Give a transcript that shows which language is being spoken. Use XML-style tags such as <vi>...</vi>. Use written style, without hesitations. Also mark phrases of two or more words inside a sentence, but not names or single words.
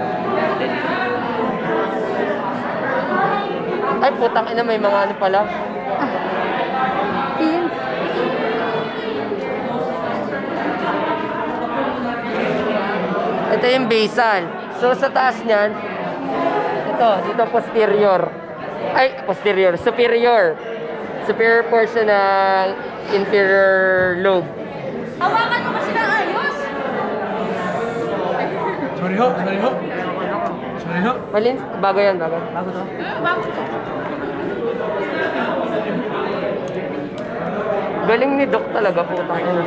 <tl>Ay, putang ina, may mga ano pala. Ito yung basal. So sa taas niyan, dito posterior.</tl> <en>Ay, posterior, superior. Superior portion ng inferior lobe.</en> <tl>Hawakan mo kasi ng ayos! Sorry ho. Malin, bago yan, bago. Bago to. Bago to. Galing ni Doc talaga, putang ina.</tl>